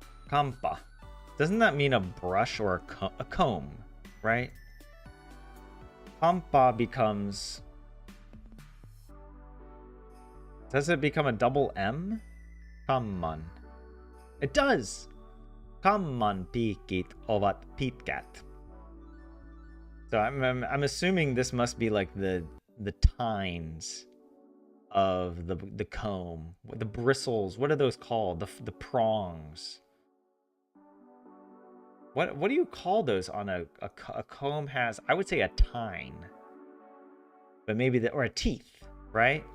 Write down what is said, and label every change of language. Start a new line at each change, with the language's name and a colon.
English: Kampa. Doesn't that mean a brush or a comb, right? Kampa becomes... Does it become a double M? Kamman. It does!
Finnish: Kamman piikit ovat pitkät.
English: So I'm assuming this must be like the tines of the comb, the bristles. What are those called? The prongs. What do you call those on a comb has? I would say a tine, but maybe or a teeth, right?